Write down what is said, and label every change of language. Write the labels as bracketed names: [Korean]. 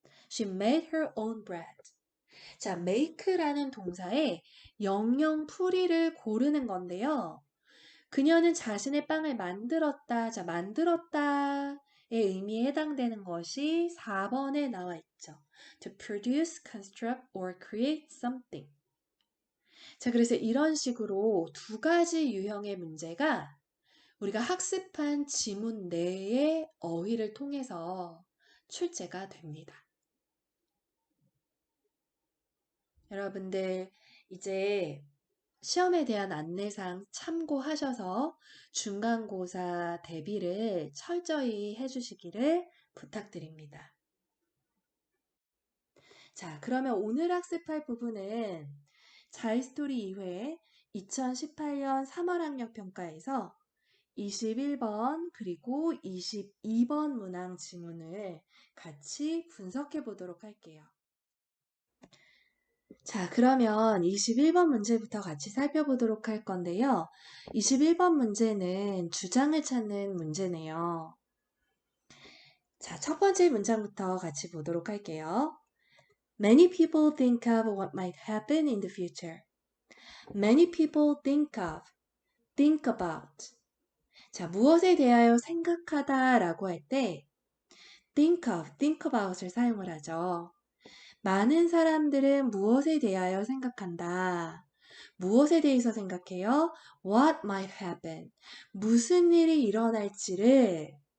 [English] She made her own bread. [Korean] 자, make라는 동사에 영영풀이를 고르는 건데요. 그녀는 자신의 빵을 만들었다. 자, 만들었다의 의미에 해당되는 것이 4번에 나와 있죠. [English] To produce, construct, or create something. [Korean] 자, 그래서 이런 식으로 2가지 유형의 문제가 우리가 학습한 지문 내의 어휘를 통해서 출제가 됩니다. 여러분들 이제 시험에 대한 안내사항 참고하셔서 중간고사 대비를 철저히 해주시기를 부탁드립니다. 자, 그러면 오늘 학습할 부분은 자이스토리 2회 2018년 3월 학력평가에서 21번 그리고 22번 문항 지문을 같이 분석해 보도록 할게요. 자, 그러면 21번 문제부터 같이 살펴보도록 할 건데요. 21번 문제는 주장을 찾는 문제네요. 자, 첫 번째 문장부터 같이 보도록 할게요. [English] Many people think of what might happen in the future. Many people think of, think about. [Korean] 자, 무엇에 대하여 생각하다 라고 할 때 [English] think of, think about [Korean] 을 사용을 하죠. 많은 사람들은 무엇에 대하여 생각한다. 무엇에 대해서 생각해요? [English] What might happen. [Korean] 무슨 일이 일어날지를.